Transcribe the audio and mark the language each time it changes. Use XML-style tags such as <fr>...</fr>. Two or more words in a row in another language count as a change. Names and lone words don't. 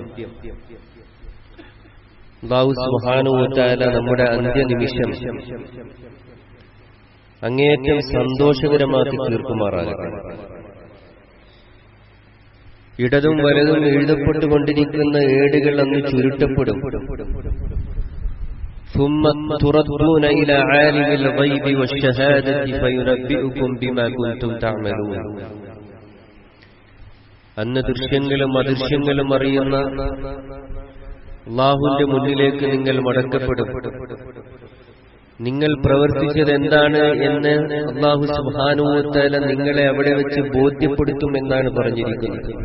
<ar>الله سبحانه وتعالى</ar> <ml>നമ്മുടെ അന്ത്യനിമിഷം അങ്ങേയറ്റം സന്തോഷകരമാക്കി തീർക്കുമാറാകട്ടെ. ഇടതും വലതും എഴുതപ്പെട്ടുകൊണ്ടിരിക്കുന്ന ഏടുകൾ അന്ന് ചുരുട്ടപ്പെടും.</ml> <ar>ثم تردون إلى عالم الغيب والشهادة فينبئكم بما كنتم تعملون.</ar> <ml>അന്ന് ദൃശ്യങ്ങളും അദൃശ്യങ്ങളും അറിയുന്ന അല്ലാഹുവിന്റെ മുന്നിലേക്ക് നിങ്ങൾ മടക്കപ്പെടും. നിങ്ങൾ പ്രവർത്തിച്ചത് എന്താണ് എന്ന്</ml> <ar>الله سبحانه وتعالى</ar> <ml>നിങ്ങളെ അവിടെ വെച്ച് ബോധ്യപ്പെടുത്തുമെന്നാണ് പറഞ്ഞിരിക്കുന്നത്.</ml>